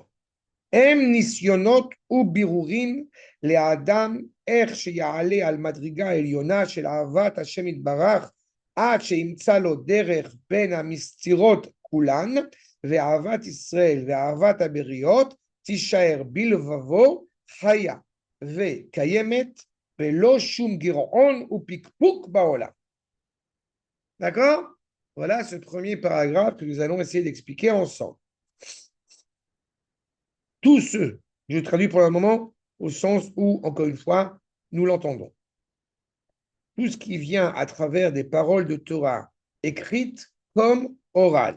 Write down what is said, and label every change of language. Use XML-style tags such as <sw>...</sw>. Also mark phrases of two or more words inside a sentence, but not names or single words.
<he>הם ניסיונות ובירורים לאדם איך שיעלה על מדרגה עליונה של אהבת השם יתברך עד שימצא לו דרך בין המסתירות כולן ואהבת ישראל ואהבת הבריות תישאר בלבבו חיה וקיימת ולא שום גירעון ופקפוק בעולם.</he> <fr>D'accord? Voilà ce premier paragraphe que nous allons essayer d'expliquer ensemble. Tous ceux, je traduis pour le moment au sens où, encore une fois, nous l'entendons. Tout ce qui vient à travers des paroles de Torah écrites comme orales.</fr>